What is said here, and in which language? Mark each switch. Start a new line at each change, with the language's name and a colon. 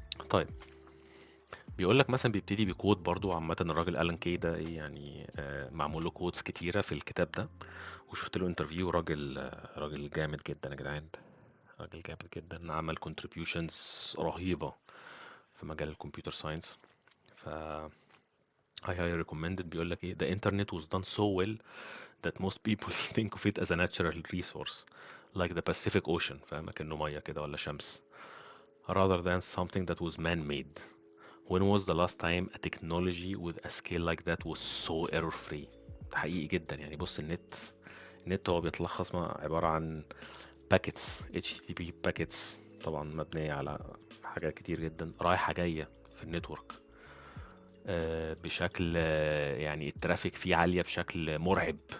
Arabic: طيب بيقول لك مثلا بيبتدي بكود. برضو عامة الراجل ألان كي ده ايه يعني معمول له كودز كتيرة في الكتاب ده. وشفت له انترفيو، راجل راجل جامد جدا يا جدعان. راجل جامد جدا، عمل contributions رهيبة في مجال الكمبيوتر ساينس.
English: ف I highly recommended.
Arabic: بيقول لك ايه
English: the internet was done so well that most people think of it as a natural resource like the Pacific Ocean،
Arabic: فاهم، كأنه مية كده ولا شمس،
English: rather than something that was man-made. When was the last time a technology with a scale like that was so error free؟
Arabic: ده حقيقي جدا يعني. بص النت هو بيتلخص ما عبارة عن باكيتس HTTP باكيتس، طبعا مبنية على حاجات كتير جدا رايحة جاية في النتورك بشكل يعني الترافيك فيه عالية بشكل مرعب.